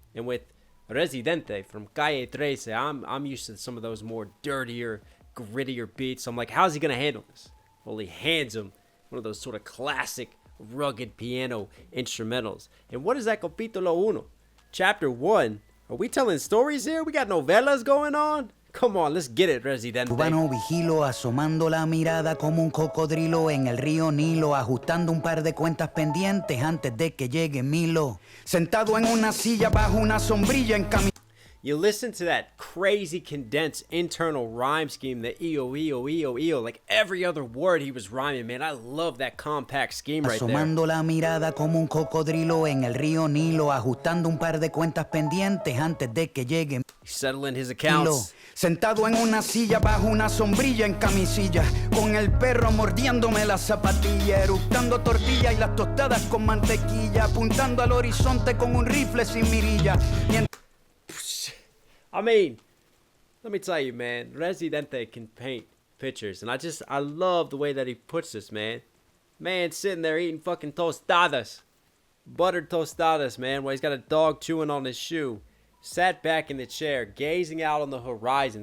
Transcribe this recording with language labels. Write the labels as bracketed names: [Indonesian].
[English] And with Residente from Calle 13, I'm used to some of those more dirtier, grittier beats. So I'm like, how's he going to handle this? Well, he hands him one of those sort of classic, rugged piano instrumentals. And what is that Capítulo 1? Chapter 1? Are we telling stories here? We got novelas going on? Come on, let's get it, Residente. [Spanish] urbano vigilo, asomando la mirada como un cocodrilo en el río Nilo, ajustando un par de cuentas pendientes antes de que llegue Milo. Sentado en una silla bajo una sombrilla en camino. [English] You listen to that crazy condensed internal rhyme scheme, the EO, like every other word he was rhyming, man. I love that compact scheme right there. [Spanish] Asomando la mirada como un cocodrilo en el río Nilo, ajustando un par de cuentas pendientes antes de que llegue. [English] Settling his accounts. [Spanish] Sentado en una silla bajo una sombrilla en camisilla, con el perro mordiéndome la zapatilla, eructando tortilla y las tostadas con mantequilla, apuntando al horizonte con un rifle sin mirilla. [English] I mean, let me tell you, man, Residente can paint pictures, and I love the way that he puts this, man. Man sitting there eating fucking tostadas, buttered tostadas, man, while he's got a dog chewing on his shoe, sat back in the chair, gazing out on the horizon.